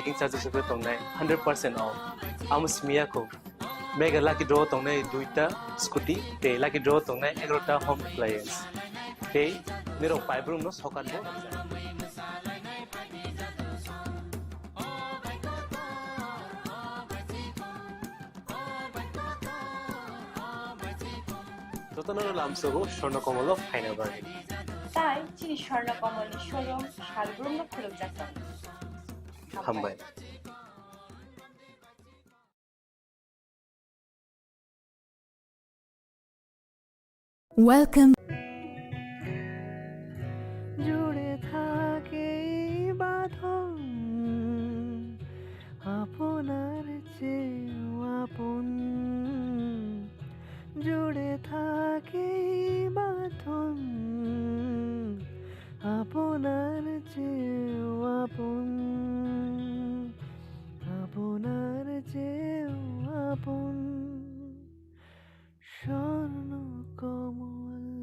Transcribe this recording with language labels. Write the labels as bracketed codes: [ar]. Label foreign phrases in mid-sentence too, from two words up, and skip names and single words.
[en] making charges [trp] roke tongnai [en] 100% off [trp] amusmia ko [en] mega lucky draw [trp] tongnai duita scooty te [en] lucky draw [trp] tongnai 11ta [en] home appliance [trp] te niro pipe room no sokan bo jotono lamsogo Sharna Kamal of Hainabar Tai Chini Khorang Tripura showroom Shalbrum no khuluk jakta. Hambai Welcome [bn] জুড়ে থাকে বাঁধন আপনার চেয়েও আপন জুড়ে থাকে বাঁধন আপনার চেয়েও আপন আপনার চেয়েও আপন স্বর্ণ কমল